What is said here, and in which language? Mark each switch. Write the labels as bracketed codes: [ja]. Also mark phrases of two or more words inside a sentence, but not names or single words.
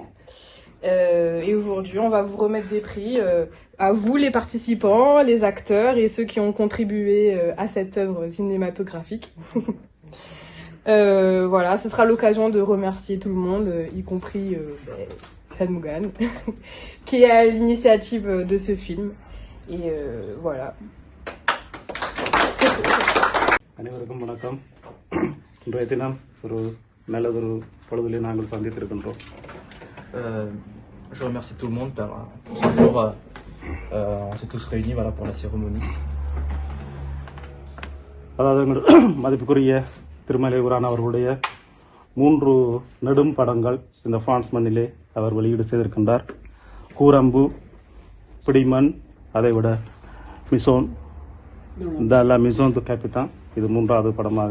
[fr] Et aujourd'hui, on va vous remettre des prix à vous les participants, les acteurs et ceux qui ont contribué à cette œuvre cinématographique. Voilà, ce sera l'occasion de remercier tout le monde, y compris Helmugan, qui est à l'initiative de ce film. Et voilà. [ta] அனைவருக்கும் வணக்கம். இன்றைய தினம் ஒரு நல்லதொரு பொழுதிலே நாங்கள் சந்தித்திருக்கின்றோம். [fr] Je remercie tout le monde pour ce jour. On s'est tous réunis pour la cérémonie. [ta] அதாவது மதிப்புக்குரிய திருமலையூரான் அவர்களுடைய 3 நெடும் படங்கள் இந்த பிரான்ஸ் மண்ணிலே அவர் வெளியீடு செய்திருக்கின்றார். கூரம்பு, பிடிமன், அதைவிட மிசோன் த மிசோன் து கேபிட்டன், இது 3வது படமாக.